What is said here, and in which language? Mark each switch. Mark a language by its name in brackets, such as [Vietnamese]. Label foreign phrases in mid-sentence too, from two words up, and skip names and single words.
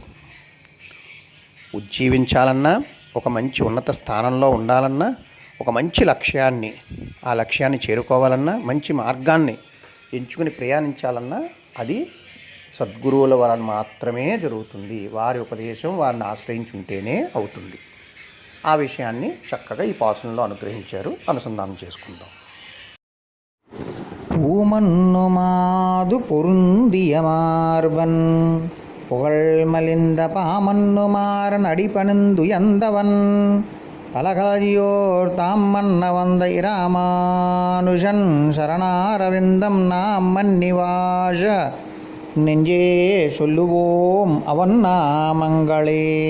[Telugu] ఉజ్జీవించాలన్నా, ఒక మంచి ఉన్నత స్థానంలో ఉండాలన్నా, ఒక మంచి లక్ష్యాన్ని, ఆ లక్ష్యాన్ని చేరుకోవాలన్నా, మంచి మార్గాన్ని ఎంచుకుని ప్రయాణించాలన్నా అది సద్గురువుల వలన మాత్రమే జరుగుతుంది. వారి ఉపదేశం వారిని ఆశ్రయించి ఉంటేనే అవుతుంది. ఆ విషయాన్ని చక్కగా ఈ పాసురంలో అనుగ్రహించారు. అనుసంధానం చేసుకుందాం. [Tamil] பூமன்னுமாது பொருந்திய மார்பன் புகழ்மலிந்த பாமன்னுமாறன் அடிபணிந்து எந்தவன் பலகலையோர் தாம் மன்ன வந்த இராமானுஷன் சரணாரவிந்தம் நாம் மன்னிவாஷ நெஞ்சே சொல்லுவோம் அவன் நாமங்களே.